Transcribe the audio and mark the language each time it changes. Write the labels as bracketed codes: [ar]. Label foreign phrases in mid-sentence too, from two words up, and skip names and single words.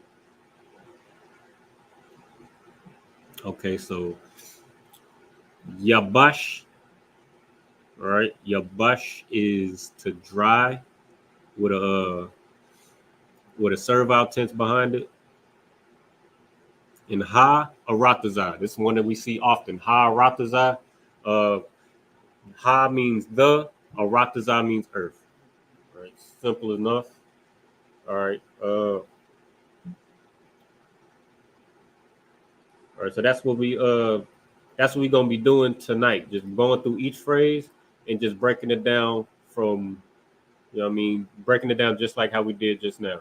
[en] Okay, so Yabash. All right. Yabash is to dry with a servile tense behind it. [he] And Ha Arataza. [en] This is one that we see often. [he] Ha Arataza. [en] Ha means the. Arataza means earth. All right. Simple enough. All right. All right. So that's what we're gonna be doing tonight. Just going through each phrase and just breaking it down from, breaking it down just like how we did just now.